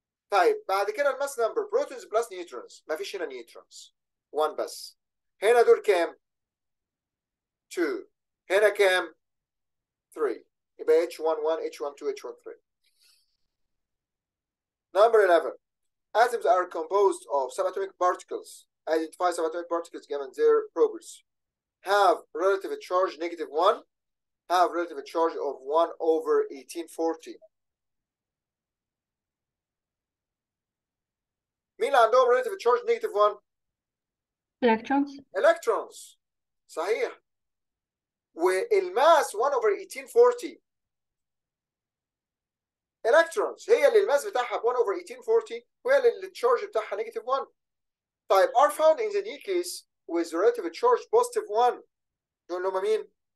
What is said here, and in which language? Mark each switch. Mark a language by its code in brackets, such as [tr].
[ar] طيب بعد كده الماس نمبر بروتونز بلس نيوترونز مفيش هنا نيوترونز 1 بس. هنا دول كام؟ 2 هنا كام؟ 3 يبقى H11 H12 H13. [en] Number 11 atoms are composed of subatomic particles. Identify subatomic particles given their properties. Have relative charge -1 have relative charge of 1/1840. [ar] مين اللي عندهم [en] relative charge -1؟ Electrons. [ar] electrons صحيح. والماس 1/1840 electrons هي اللي الماس بتاعها ب 1/1840 وهي اللي التشارج بتاعها -1. [en] طيب are found in the nucleus with relative charge +1 [ar] دول اللي هم مين؟